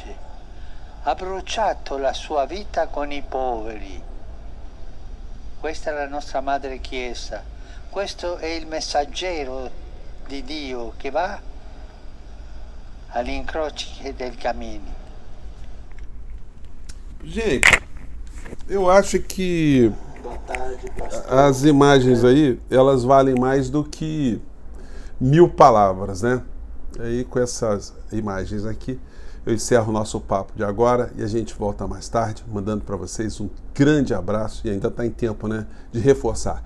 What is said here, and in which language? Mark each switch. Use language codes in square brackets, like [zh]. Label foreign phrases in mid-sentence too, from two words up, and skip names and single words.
[it] Ha bruciato la sua vita con i poveri. Questa è la nostra Madre Chiesa. Questo è il messaggero di Dio che va agli incroci del cammini. [pt] Gente, eu acho que as imagens aí, elas valem mais do que 1000 palavras, né? Aí com essas imagens aqui, eu encerro o nosso papo de agora e a gente volta mais tarde, mandando para vocês um grande abraço e ainda está em tempo, né, de reforçar.